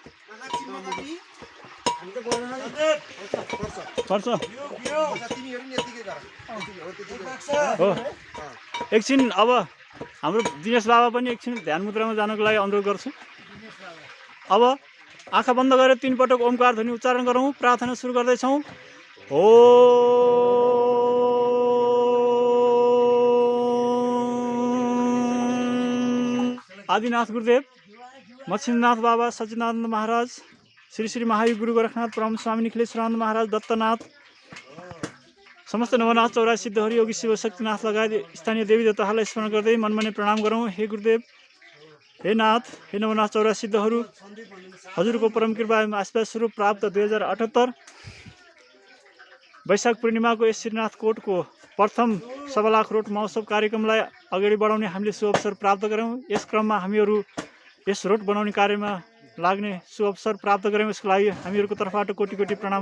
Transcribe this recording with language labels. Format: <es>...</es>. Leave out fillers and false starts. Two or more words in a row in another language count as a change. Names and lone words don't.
<ne>पर्छ हो एकछिन अब हाम्रो दिनेश बाबा पनि एकछिन ध्यान मुद्रामा जानको लागि अनुरोध गर्छु अब आँखा बन्द गरेर 3 पटक ओमकार ध्वनि उच्चारण गरौँ प्रार्थना सुरु गर्दैछौँ हो आदिनाथ गुरुदेव मच्छिन्द्रनाथ बाबा सच्चिदानन्द महाराज श्री श्री महायोग गुरु गोरखनाथ परम स्वामी निखिलेश्वरानन्द महाराज दत्तनाथ समस्त नवनाथ 84 सिद्धहरि योगी शिव शक्तिनाथ लगायत स्थानीय देवी देवताहरूलाई स्मरण गर्दै मनमने प्रणाम गरौँ हे गुरुदेव हे नाथ हे नवनाथ 84 सिद्धहरू हजुरको परम कृपा आशीर्वाद स्वरूप प्राप्त 2078 वैशाख पूर्णिमाको यस श्रीनाथ कोटको प्रथम 1.25 लाख रोट महोत्सव कार्यक्रमलाई अगाडि बढाउने हामीले शुभ अवसर प्राप्त गऱ्यौँ यस क्रममा हामीहरू यस रोट बनाउने कार्यमा लाग्ने शुभ अवसर प्राप्त गऱ्यौँ यसको लागि हामीहरूको तर्फबाट कोटी कोटी प्रणाम</ne>